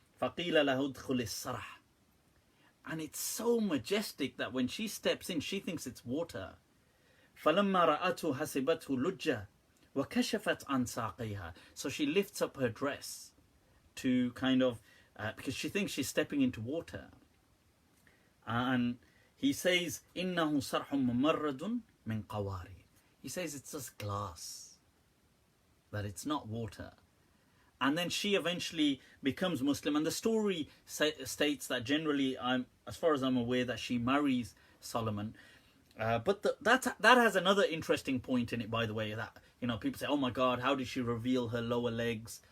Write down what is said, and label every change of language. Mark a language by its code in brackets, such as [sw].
[ar] فَقِيلَ لَهُ ادْخُلِ السَّرَحِ. [en] And it's so majestic that when she steps in, she thinks it's water. [ar] فَلَمَّا رَأَتْهُ حَسِبَتْهُ لُجَّةً وَكَشَفَتْ عَنْ سَاقَيْهَا. [en] So she lifts up her dress to kind of, because she thinks she's stepping into water. And he says, [ar] إِنَّهُ صَرْحٌ مُمَرَّدٌ مِنْ قَوَارِيرٍ. [en] He says it's just glass, that it's not water. And then she eventually becomes Muslim. And the story states that generally, as far as I'm aware, that she marries Solomon. But that has another interesting point in it, by the way, that, you know, people say, oh my God, how did she reveal her lower legs?